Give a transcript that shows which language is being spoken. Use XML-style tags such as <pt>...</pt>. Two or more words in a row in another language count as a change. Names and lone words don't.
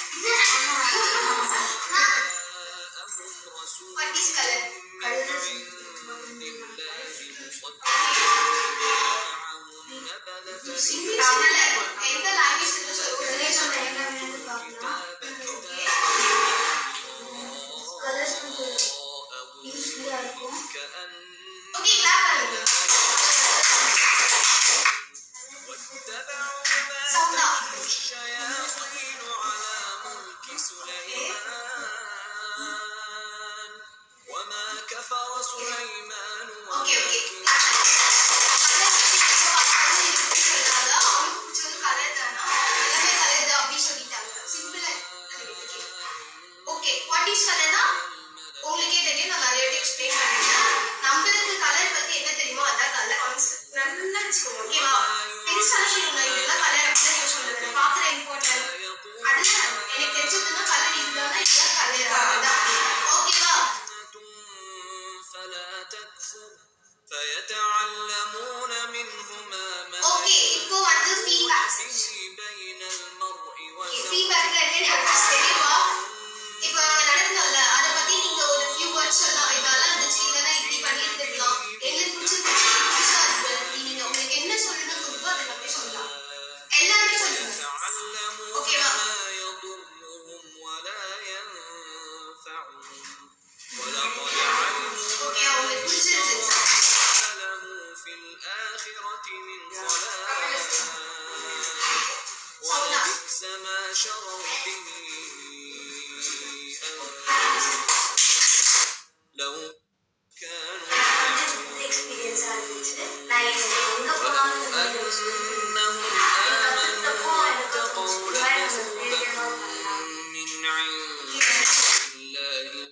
<en>what is color</en> <ta>எந்த லாங்குவேஜ் சொல்லுங்க</ta> <en>okay clap</en> <ta>பண்ணுங்க சவுண்டா</ta> <ar>الشياطين على ملك سليمان وما كفر سليمان</ar> <en>okay okay okay what is</en> <ta>கலர்னா உங்களுக்கே தெரியும் நான் நிறைய எக்ஸ்பிளைன் பண்ணிட்டேன் நம்மளுக்கு கலர் பத்தி என்ன தெரியுமோ அதான்</ta> <en>color concept</en> <ta>நல்லா வச்சுக்கோங்க ஓகேவா பெருசான விஷயம் இதெல்லாம் கலர் அப்படின்னு நீங்க சொல்றது நான் பாக்குற இம்பார்ட்டன்ட் அதுதான் எனக்கு தெரிஞ்சதுன்னா கலர் இதுதான் இதுதான் கலர் அதுதான் ஓகேவா</ta> <ar>فلا تكفر فيتعلمون منهما ما</ar> <ta>ஓகே இப்போ வந்து ஃபீட்பேக்</ta> <ar>بين المرء</ar> <ta>ஃபீட்பேக்ல என்ன தெரியுமா? இப்போ நாங்க நடந்தோம்ல அதை பத்தி நீங்க ஒரு</ta> <en>few words</en> <ta>சொல்லலாம். இதெல்லாம் இருந்துச்சு, இல்லைன்னா இப்படி பண்ணியிருந்துருக்கலாம், எங்களுக்கு பிடிச்சிருந்துச்சு, புதுசா இருக்கு, நீங்க உங்களுக்கு என்ன சொல்லணும்னு தோணுதோ அதை பத்தி சொல்லலாம். எல்லாருமே சொல்லுங்க. ஓகேவா? ஓகே, உங்களுக்கு பிடிச்சிருந்துச்சு.</ta> <ar>ولبئس ما شروا به لو كانوا</ar> <ta>எக்ஸ்பீரியன்ஸா இருந்துச்சு. நான் எங்க போனாலும்</ta> <ar>أنهم آمنوا واتقوا لمثوبة من عند الله</ar>